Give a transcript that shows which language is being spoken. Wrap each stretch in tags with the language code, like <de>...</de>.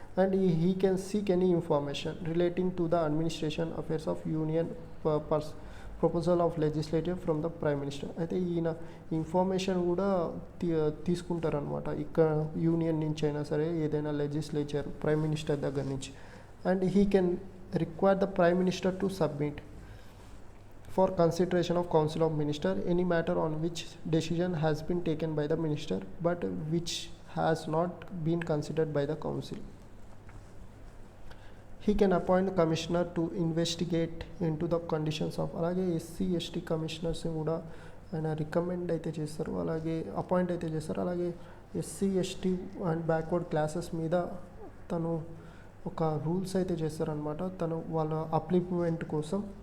<en>And he can seek any information relating to the administration affairs of union proposal of legislative from the prime minister.</en> <te>అయితే ఈయన information కూడా తీసుకుంటారనమాట ఇక్కడ union నుంచి అయినా సరే ఏదైనా లెజిస్లేచర్ ప్రైమ్ మినిస్టర్ దగ్గర నుంచి.</te> <en>And he can require the prime minister to submit for consideration of council of minister any matter on which decision has been taken by the minister but which has not been considered by the council. He can appoint the commissioner to investigate into the conditions of</en> <te>అలాగే SC ST commissioners కూడా ఆయన recommend అయితే చేస్తారు, అలాగే appoint అయితే చేస్తారు. అలాగే SC ST and backward classes మీద తను ఒక రూల్స్ అయితే చేస్తారనమాట తను వాళ్ళ అప్లిమెంట్ కోసం.</te>